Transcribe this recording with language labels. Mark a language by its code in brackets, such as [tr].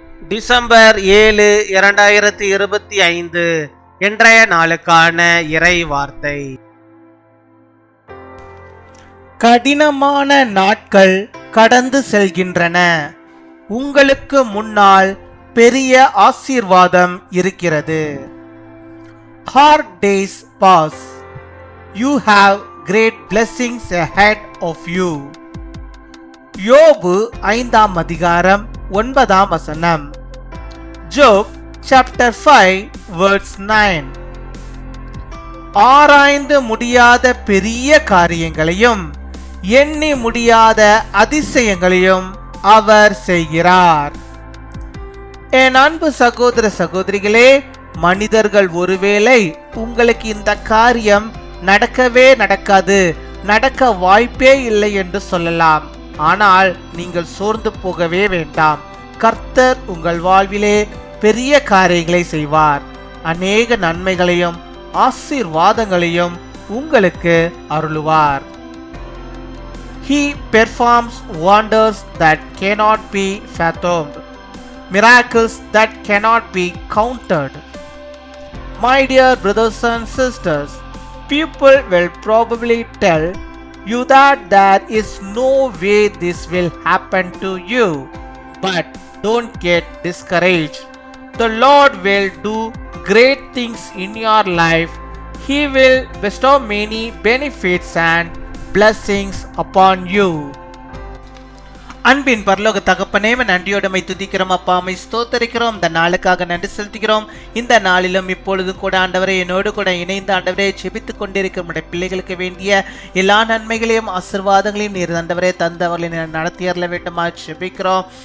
[ta] December 7, 2025 இன்றைய நாளுக்கான இறை வார்த்தை. கடினமான நாட்கள் கடந்து செல்கின்றன. உங்களுக்கு முன்னால் பெரிய ஆசீர்வாதம் இருக்கிறது. [en] Hard days pass. You have great blessings ahead of you. [ta] யோபு 5ஆம் அதிகாரம் 9ஆம் வசனம். [en] Job chapter 5 verse 9. [ta] ஆராய்ந்து முடியாத பெரிய காரியங்களையும் எண்ணி முடியாத அதிசயங்களையும் அவர் செய்கிறார். என் அன்பு சகோதர சகோதரிகளே, மனிதர்கள் ஒருவேளை உங்களுக்கு இந்த காரியம் நடக்கவே நடக்காது, நடக்க வாய்ப்பே இல்லை என்று சொல்லலாம். ஆனால் நீங்கள் சோர்ந்து போகவே வேண்டாம். கர்த்தர் உங்கள் வாழ்விலே பெரிய காரியங்களை செய்வார். அநேக நன்மைகளையும் ஆசீர்வாதங்களையும் உங்களுக்கு அருளுவார். [en] He performs wonders that cannot be fathomed, miracles that cannot be counted. My dear brothers and sisters, people will probably tell you that there is no way this will happen to you. But don't get discouraged. The Lord will do great things in your life. He will bestow many benefits and blessings upon you. [ta] அன்பின் பரலோக தகப்பனே, நன்றியோடமை துதிக்கிறோம் அப்பா, அம்மை ஸ்தோத்தரிக்கிறோம். இந்த நாளுக்காக நன்றி செலுத்துகிறோம். இந்த நாளிலும் இப்பொழுது கூட ஆண்டவரே என்னோடு கூட இணைந்து ஆண்டவரே ஜெபித்துக் கொண்டிருக்கிற நம்முடைய பிள்ளைகளுக்கு வேண்டிய எல்லா நன்மைகளையும் ஆசீர்வாதங்களையும் நீர் ஆண்டவரே தந்தவர்களை நடத்தி அருள வேண்டுமா ஜெபிக்கிறோம்.